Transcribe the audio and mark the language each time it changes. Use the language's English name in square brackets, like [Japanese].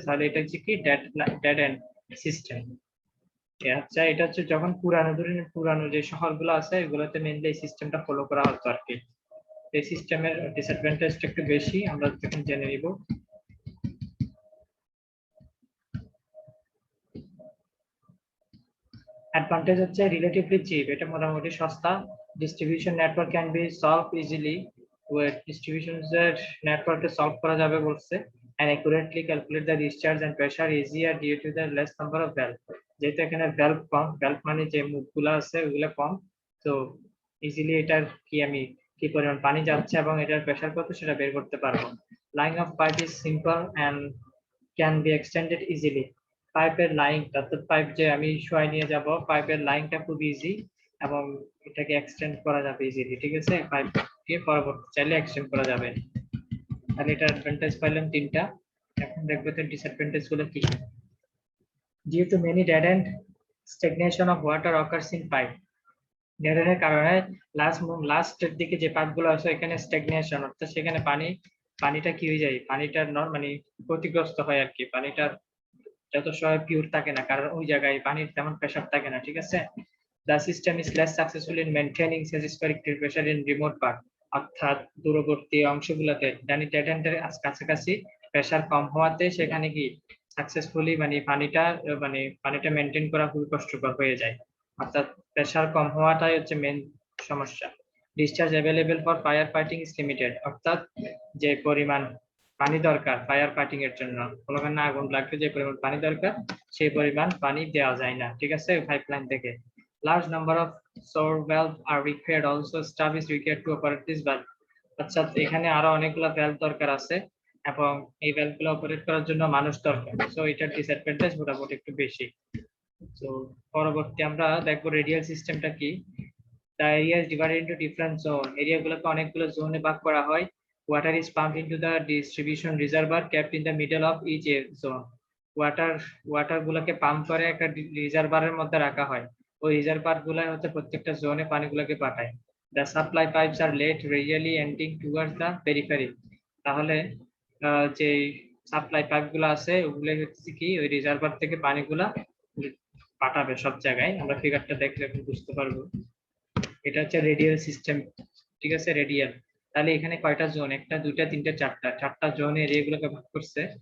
[Bangla] তাহলে এটা হচ্ছে কি ডেড এন্ড সিস্টেম। আচ্ছা, এটা হচ্ছে যখন পুরানো যে শহরগুলো আছে এগুলোতে মেইনলি এই সিস্টেমটা ফলো করা হতো আর কি। এই সিস্টেমের ডিসঅ্যাডভান্টেজটা একটু বেশি, আমরা এখন জেনে নিব। অ্যাডভান্টেজ হচ্ছে রিলেটিভলি চিপ, এটা মোটামুটি সস্তা। [English] distribution network can be solve easily, [Bangla] ডিস্ট্রিবিউশনের নেটওয়ার্কে সলভ করা যাবে বলছে, [English] and accurately calculate the discharge and pressure easier due to the less number of valve। [Bangla] যেহেতু এখানে ভ্যালভ কম, ভ্যালভ মানে যে মুখগুলো আছে ওগুলো কম, তো ইজিলি এটার কি পরিমাণ পানি যাচ্ছে এবং এটার প্রেসার কত সেটা বের করতে পারবো। [English] Line of pipe is simple and can be extended easily। [Bangla] পাইপের লাইন, অর্থাৎ পাইপ যে আমি শোয়াই নিয়ে যাব, পাইপের লাইনটা খুব ইজি এবং এটাকে এক্সটেন্ড করা যাবে ইজিলি, ঠিক আছে, পাইপকে পরবর্তী চাইলে এক্সটেন্ড করা যাবে। তাহলে এটা অ্যাডভান্টেজ পাইলাম তিনটা। এখন দেখবো তো ডিসঅ্যাডভান্টেজ গুলো কি। [English] Due to many dead end, stagnation of water occurs in pipe. [Bangla] Dead এন্ডের কারণে লাস্টের দিকে যে পাইপগুলো আছে এখানে স্ট্যাগনেশন, অর্থাৎ সেখানে পানিটা কি হয়ে যায়, পানিটার মানে ক্ষতিগ্রস্ত হয় আর কি, পানিটার যত সময় পিওর থাকে না, কারণ ওই জায়গায় পানির তেমন প্রেসার থাকে না, ঠিক আছে। [English] The system is less successful in maintaining satisfactory pressure in remote part। [Bangla] অর্থাৎ দূরবর্তী অংশগুলোতে ডেড এন্ডের কাছাকাছি প্রেসার কম হওয়াতে সেখানে কি সাকসেসফুলি মানে পানিটা মেনটেন করা খুবই কষ্টকর হয়ে যায়, অর্থাৎ প্রেসার কম হওয়াটাই হচ্ছে মেন সমস্যা। [English] discharge available for fire fighting is limited, [Bangla] অর্থাৎ যে পরিমাণ পানি দরকার ফায়ার ফাইটিং এর জন্য, কোনোখানে আগুন লাগলে যে পরিমাণ পানি দরকার সেই পরিমাণ পানি দেওয়া যায় না, ঠিক আছে, পাইপলাইন থেকে। [English] Large number of sore valve are required, also staff is required to operate this valve. [Bangla] আচ্ছা, এখানে আরো অনেকগুলো ভ্যালভ দরকার আছে এবং এই ভ্যালভ গুলো অপারেট করার জন্য মানুষ দরকার, সো এটার ডিসঅ্যাডভান্টেজ মোটামুটি একটু বেশি। তো পরবর্তী আমরা দেখবো রেডিয়াল সিস্টেমটা কি। [English] The area is divided into different zone. [Bangla] Area গুলোকে অনেকগুলো জোনে ভাগ করা হয়। [English] Water is pumped into the distribution reservoir kept in the middle of each zone. [Bangla] Water গুলোকে পাম্প করে একটা রিজার্ভারের মধ্যে রাখা হয়। ওই রিজার্ভার গুলো হচ্ছে প্রত্যেকটা জোনে পানিগুলোকে পাঠায়। [English] The supply pipes are laid radially ending towards the periphery. [Bangla] তাহলে যে সাপ্লাই পাইপ গুলো আছে ওগুলো হচ্ছে কি ওই রিজার্ভার থেকে পানিগুলা পাঠাবে সব জায়গায়। আমরা ফিগারটা দেখলে বুঝতে পারবো। এটা হচ্ছে রেডিয়াল সিস্টেম, ঠিক আছে, রেডিয়াল। তাহলে এখানে কয়টা জোন, একটা দুইটা তিনটা চারটা জোনে এরিয়াগুলোকে ভাগ করছে।